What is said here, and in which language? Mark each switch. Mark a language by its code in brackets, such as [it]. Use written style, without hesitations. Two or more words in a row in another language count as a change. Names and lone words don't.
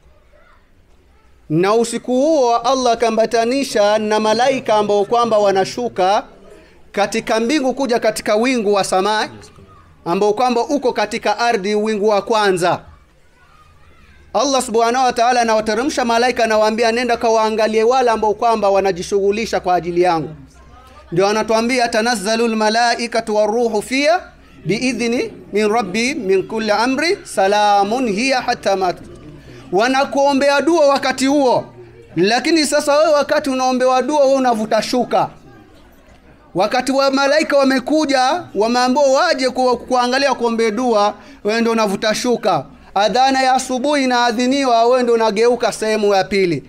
[sw] Na usiku huo Allah kambatanisha na malaika ambao kwamba wanashuka katika mbingu kuja katika wingu wa samaa ambao kwamba uko katika ardhi, wingu wa kwanza. Allah [ar] سبحانه وتعالى [sw] anawateremsha malaika na waambia nenda kawaangalie wale ambao kwamba wanajishughulisha kwa ajili yangu. Ndio anatuambia [ar] تنزل الملائكة والروح فيها بإذن من ربي من كل أمر سلام هي حتى مط. [sw] Wanakuombea dua wakati huo, lakini sasa wewe wakati unaombewa dua wewe unavuta shuka. Wakati wa malaika wamekuja wameambiwa waje kuangalia kuombea dua, wewe ndio unavuta shuka. Adhana ya asubuhi inaadhiniwa, wewe ndio unageuka sehemu ya pili.